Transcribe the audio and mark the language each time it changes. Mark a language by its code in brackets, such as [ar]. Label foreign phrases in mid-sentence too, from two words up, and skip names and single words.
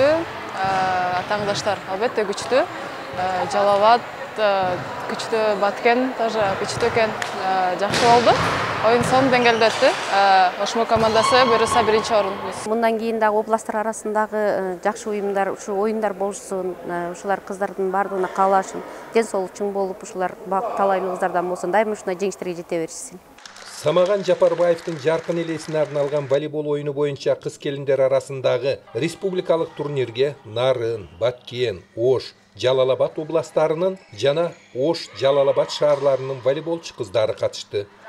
[ky] Atаңдаштар албетте күчтүү. Жалалабад күчтүү, Баткен тоже күчтүү экен, жакшы болду. Oyun son dengelde öttü. Ошмо командасы буюрса биринчи орун. Мындан кийин дагы областтар арасындагы жакшы уюмдар, ушу оюндар болушун, ушулар кыздардын бардыгына каалашын, ден соолук чың болуп, ушулар талайын кыздардан болсун, дайыма ушундай жеңиштерге жете беришсин. Самаган Жапарбаевдин жаркын элесине арналган волейбол oyunu боюнча кыз келиндер арасындагы республикалык турнирге Нарын, Баткен, Ош, Жалалабад областарынын жана Ош, Жалалабад шаарларынын волейболчу кыздары катышты.